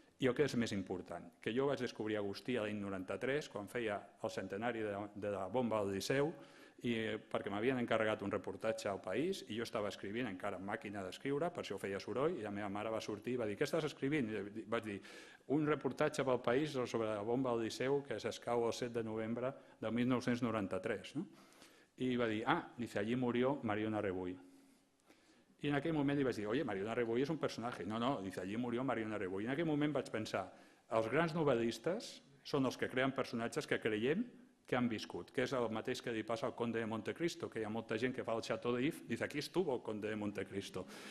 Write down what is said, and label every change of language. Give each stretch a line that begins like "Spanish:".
Catalan: I el que és més important, que jo vaig descobrir Agustí l'any 93, quan feia el centenari de la bomba al Liceu, perquè m'havien encarregat un reportatge al País i jo estava escrivint encara en màquina d'escriure, per això feia soroll, i la meva mare va sortir i va dir, què estàs escrivint? I vaig dir, un reportatge pel País sobre la bomba al Liceu que s'escau el 7 de novembre del 1993. I va dir,
Spanish: dice, allí murió
Catalan: Mariona Rebull. I en aquell moment li vaig dir, oye, Mariona Rebull és un personatge. No,
Spanish: dice, allí murió Mariona Rebull.
Catalan: I en aquell moment vaig pensar, els grans novel·listes són els que creen personatges que creiem que han viscut, que és el mateix que li passa al Conde de Montecristo, que hi ha molta gent que fa el Chateau d'If,
Spanish: dice, aquí estuvo el Conde de Montecristo.